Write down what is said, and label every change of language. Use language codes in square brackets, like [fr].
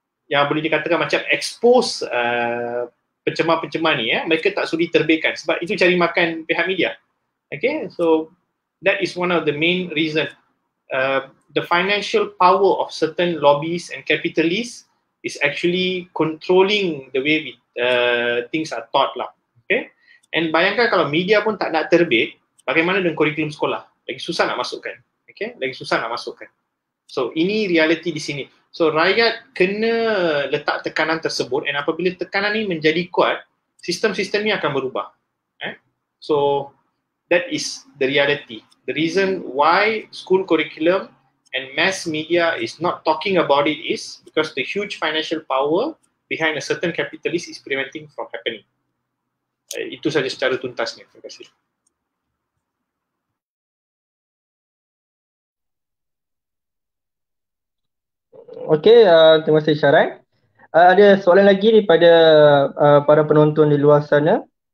[ms] yang boleh dikatakan macam expose pencemar-pencemar ni, mereka tak sudi terbitkan sebab itu cari makan pihak media. [en] Okay, so that is one of the main reason. The financial power of certain lobbies and capitalists is actually controlling the way things are taught lah. [ms] Okay, and bayangkan kalau media pun tak nak terbit, bagaimana dengan kurikulum sekolah? Lagi susah nak masukkan. Okay, lagi susah nak masukkan. So ini reality di sini. So rakyat kena letak tekanan tersebut, and apabila tekanan ini menjadi kuat, sistem-sistem ini akan berubah. [en] So that is the reality. The reason why school curriculum and mass media is not talking about it is because the huge financial power behind a certain capitalist is preventing from happening. [ms] Itu saja secara tuntasnya. Terima kasih. Okey, terima kasih Syaran. Ada soalan lagi daripada para penonton di luar sana?